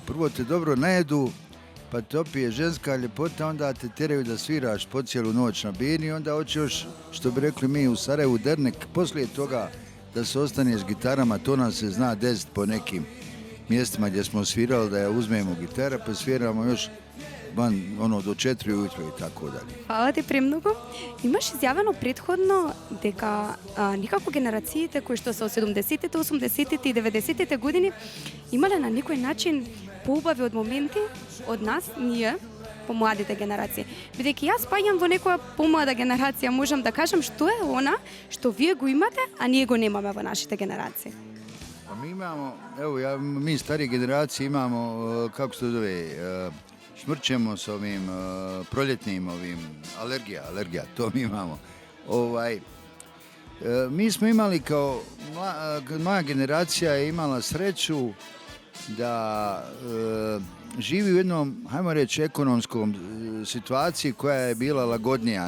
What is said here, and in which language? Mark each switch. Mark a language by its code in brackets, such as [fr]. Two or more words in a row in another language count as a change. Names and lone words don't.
[bs] Prvo te dobro najedu, pa te opije ženska ljepota, onda te teraju da sviraš po cijelu noć na bini, onda hoće još, što bi rekli mi u Sarajevu, dernek, poslije toga da se ostaneš s gitarama, to nam se zna desiti po nekim mjestima gdje smo svirali, da ja uzmemo gitara, pa sviramo još do 4 ujutro и tako dalje. [mk] Фала ти премногу. Имаш изјавено претходно дека никако генерациите кои што се од 70-тите, 80-тите и 90-тите години имале на некој начин поубави од моменти од нас, ние, помладите генерации. Бидејќи јас спаѓам во некоја помлада генерација, можам да кажам што е она што вие го имате, а ние го немаме во нашите генерации. [bs] Pa mi imamo, evo mi starije generacije imamo, kako se to zove, smrćemo s ovim proljetnim alergija, to mi imamo. Mi smo imali kao, moja generacija je imala sreću da živi u jednom, hajmo reći, ekonomskom situaciji koja je bila lagodnija.